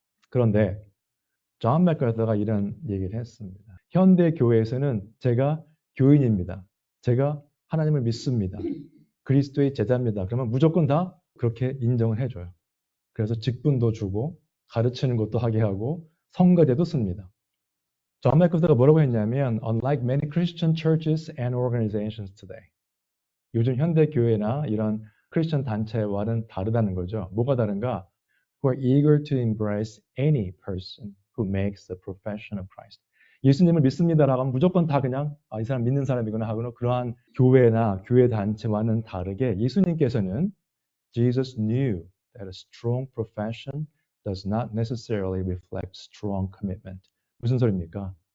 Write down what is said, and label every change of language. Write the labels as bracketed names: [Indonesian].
[Korean] 그런데 존 맥카더가 이런 얘기를 했습니다. 현대 교회에서는 제가 교인입니다. 제가 하나님을 믿습니다. 그리스도의 제자입니다. 그러면 무조건 다 그렇게 인정을 해줘요. 그래서 직분도 주고 가르치는 것도 하게 하고 성가대도 씁니다. 존 맥카더가 뭐라고 했냐면 [English] Unlike many Christian churches and organizations today. [Korean] 요즘 현대 교회나 이런 크리스천 단체와는 다르다는 거죠. 뭐가 다른가? [English] Who are eager to embrace any person who makes a profession of Christ. [Korean] 예수님을 믿습니다라고 하면 무조건 다 그냥 이 사람 믿는 사람이구나 하고는 그러한 교회나 교회 단체와는 다르게 예수님께서는 [English] Jesus knew that a strong profession does not necessarily reflect strong commitment. [Korean] 무슨 소리입니까?